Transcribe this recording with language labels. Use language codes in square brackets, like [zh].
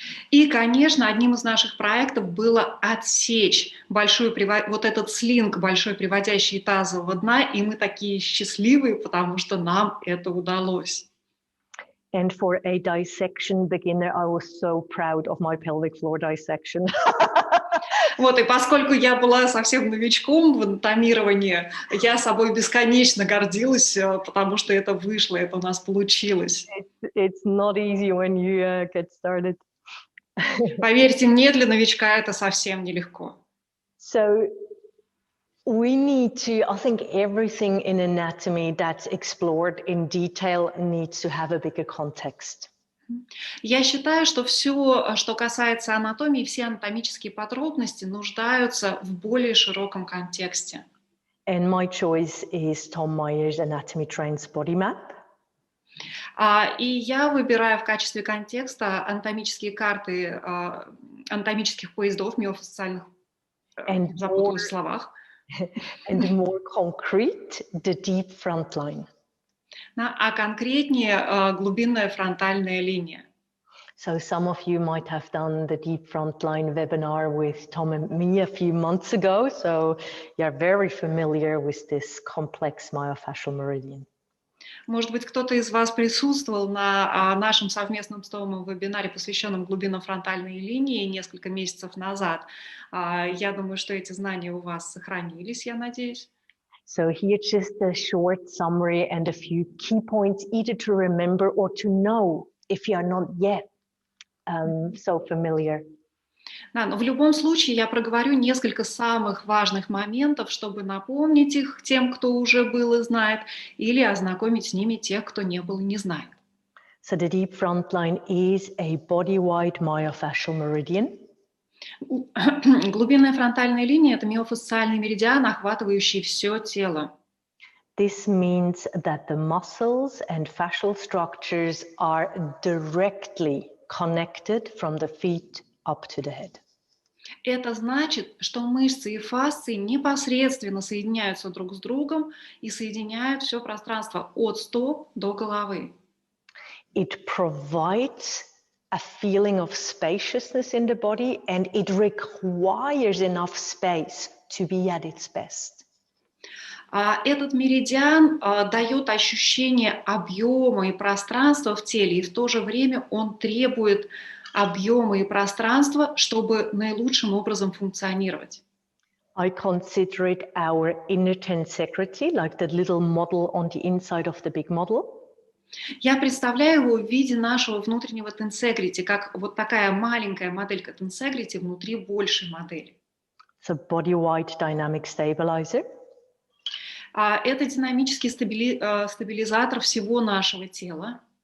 [ru] И, конечно, одним из наших проектов было отсечь вот этот слинг большой приводящий тазового дна, и мы такие счастливые, потому что нам это удалось. [en] And for a dissection beginner, I was so proud of my pelvic floor dissection. [ru] Вот, и поскольку я была совсем новичком в анатомировании, я собой бесконечно гордилась, потому что это вышло, это у нас получилось. [en] It's not easy when you get started. [ru] Поверьте мне, для новичка это совсем нелегко. [en] So We need to, I think everything in anatomy that's explored in detail needs to have a bigger context. [ru] Я считаю, что все, что касается анатомии, все анатомические подробности нуждаются в более широком контексте. [en] And my choice is Tom Meyer's Anatomy Trains Body Map. [ru] И я выбираю в качестве контекста анатомические карты анатомических поездов, миофасциальных, [en] And [ru] запуталась в словах. [en] And more concrete, the deep front line. [ru] А конкретнее глубинная фронтальная линия. [en] So some of you might have done the deep front line webinar with Tom and me a few months ago, so you're very familiar with this complex myofascial meridian. [ru] Может быть, кто-то из вас присутствовал на нашем совместном с Томом вебинаре, посвященном глубинно-фронтальной линии несколько месяцев назад. Я думаю, что эти знания у вас сохранились, я надеюсь. [en] So here just a short summary and a few key points either to remember or to know if you are not yet so familiar. [ru] Да, но в любом случае я проговорю несколько самых важных моментов, чтобы напомнить их тем, кто уже был и знает, или ознакомить с ними тех, кто не был и не знает. [en] So the deep front line is a body-wide myofascial meridian. [ru] Глубинная фронтальная линия – это миофасциальный меридиан, охватывающий все тело. [en] This means that the muscles and fascial structures are directly connected from the feet up to the head. [ru] Это значит, что мышцы и фасции непосредственно соединяются друг с другом и соединяют все пространство от стоп до головы. [en] It provides a feeling of spaciousness in the body, and it requires enough space to be at its best. [ru] Этот меридиан дает ощущение объема и пространства в теле, и в то же время он требует объема и пространства, чтобы наилучшим образом функционировать. [en] I consider it our inner tensegrity, like the little model on the inside of the big model. [ru] Я представляю его в виде нашего внутреннего тенсегрити, как вот такая маленькая моделька тенсегрити внутри большей модели. [en] So body-wide dynamic stabilizer. [ru] Это динамический стабилизатор всего нашего тела.